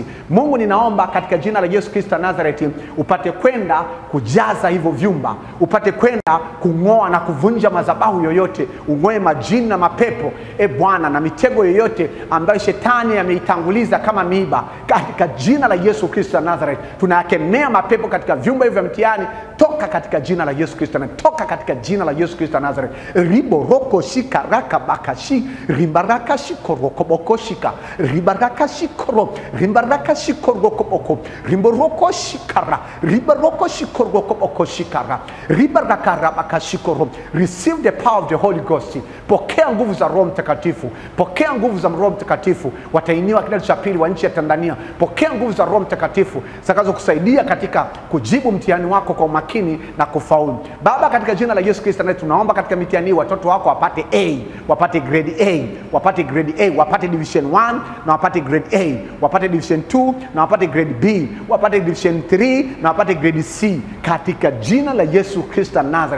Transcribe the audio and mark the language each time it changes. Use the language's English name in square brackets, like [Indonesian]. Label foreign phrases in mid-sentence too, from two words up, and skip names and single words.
[Swahili] Mungu, ninaomba katika jina la Yesu Kristo Nazareti upate kwenda kujaza hivyo vyumba, upate kwenda kungoa na kuvunja madhabahu yoyote, ungoe majini na mapepo Bwana na mitego yoyote ambayo shetani ameitanguliza kama miiba, katika jina la Yesu Kristo Nazareti. Tunakemea mapepo katika vyumba hivyo vya mtihani, toka katika jina la Yesu Kristo, toka katika jina la Yesu Kristo Nazareti. Riboroko shikaraka bakashi rimbaraka shikoroko bokoshika ribaraka shikoro rimbaraka shikoroko boko rimboroko shikara ribaroko shikoroko boko shikara ribaraka rabaka shikoro. [English] Receive the power of the Holy Ghost. [Swahili] Pokea nguvu za Roho Mtakatifu, pokea nguvu za Roho Mtakatifu watainiwa kidato cha pili wa nchi ya Tanzania. Pokea nguvu za Roho Mtakatifu zitakazo kusaidia katika kujibu mtihani wako kwa umakini na kufaulu. Baba, katika jina la Yesu Kristo tunaomba katika mitihani watoto wako wapate A, wapate [English] grade A, [Swahili] wapate [English] grade A, [Swahili] wapate division 1 na wapate [English] grade A, [Swahili] wapate division 2 na wapate [English] grade B, [Swahili] wapate division 3 na wapate [English] grade C, [Swahili] katika jina la Yesu Kristo Nazareth.